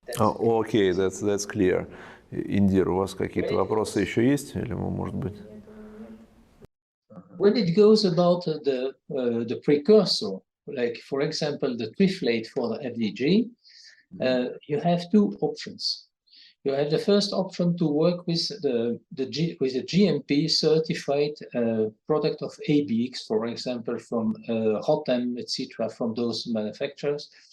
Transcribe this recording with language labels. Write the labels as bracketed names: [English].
[English] Окей, that's clear. [Russian] Индира, у вас какие-то вопросы еще есть? Или, может быть? [English] When it goes about the precursor, like for example the triflate for the FDG, you have 2 options. You have the first option to work with the GMP certified product of ABX, for example, from Rotem, etc., from those manufacturers.